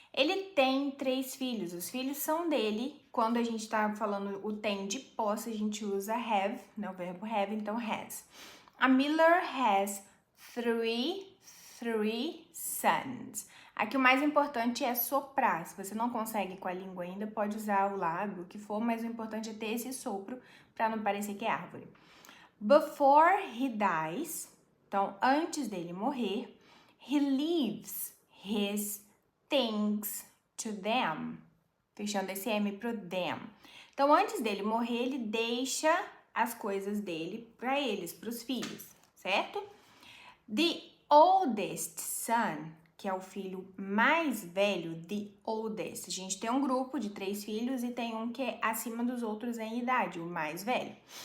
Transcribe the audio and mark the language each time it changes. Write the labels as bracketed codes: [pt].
[pt] Ele tem 3 filhos. Os filhos são dele. Quando a gente está falando o tem de posse, a gente usa have, né? O verbo have, então has. [en] A Miller has three sons. [pt] Aqui o mais importante é soprar. Se você não consegue com a língua ainda, pode usar o lábio, o que for, mas o importante é ter esse sopro para não parecer que é árvore. [en] Before he dies, [pt] então antes dele morrer, [en] he leaves his things to them, [pt] fechando esse M pro [en] them. [pt] Então antes dele morrer, ele deixa as coisas dele para eles, para os filhos, certo? [en] The oldest son, [pt] que é o filho mais velho, [en] the oldest. [pt] A gente tem um grupo de 3 filhos e tem um que é acima dos outros em idade, o mais velho.